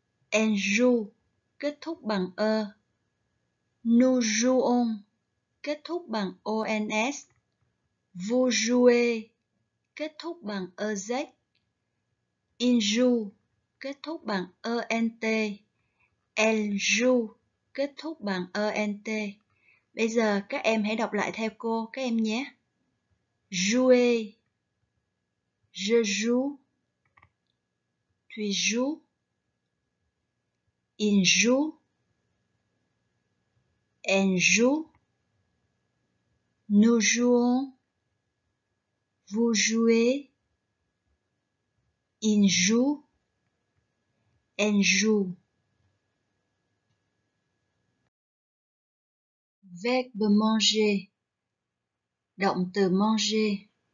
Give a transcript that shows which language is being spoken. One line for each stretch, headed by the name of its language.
French: On joue
Vietnamese: kết thúc bằng ơ.
French: Nous jouons
Vietnamese: kết thúc bằng ons.
French: Vous jouez
Vietnamese: kết thúc bằng ez.
French: Il joue
Vietnamese: kết thúc bằng ent.
French: Elle joue
Vietnamese: kết thúc bằng ent. Bây giờ các em hãy đọc lại theo cô các em nhé.
French: Jouer, je joue, tu joues, il joue, elle joue, nous jouons, vous jouez, il joue, elle joue. Verbe manger,
Vietnamese: động từ
French: manger.